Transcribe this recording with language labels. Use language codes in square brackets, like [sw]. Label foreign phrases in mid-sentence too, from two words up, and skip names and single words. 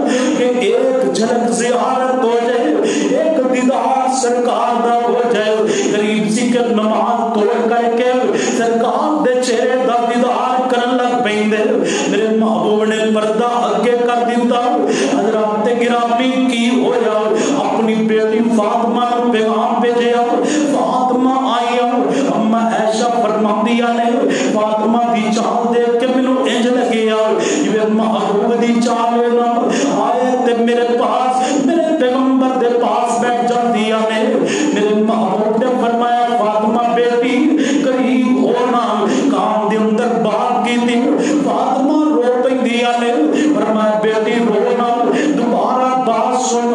[pa] کہ ایک جھلک زیارت ہو جائے، ایک دیدار سرکار دا ہو جائے، قریب ذکر نماز توڑ کر کے سرکار دے چہرے دا دیدار کرن لگ پیندے۔ میرے محبوب نے پردہ اگے کر دیتا۔ حضرات گرامی کی ہویا اپنی بیٹی فاطمہ کو پیغام بھیجیا، فاطمہ آئی، اما عائشہ فرماندیاں نے فاطمہ دی چال دیکھ کے مینوں انج لگیا یہ محبوب دی چال نہ آئے تے میرے پاس میرے پیغمبر دے پاس بیٹھ جاندیاں نے۔ میرے محبوب نے فرمایا فاطمہ بیٹی قریب ہونا، کام دے اندر بات کی تھی، فاطمہ رو پیندیاں نے، فرمایا بیٹی رونا، دوبارہ بات سن۔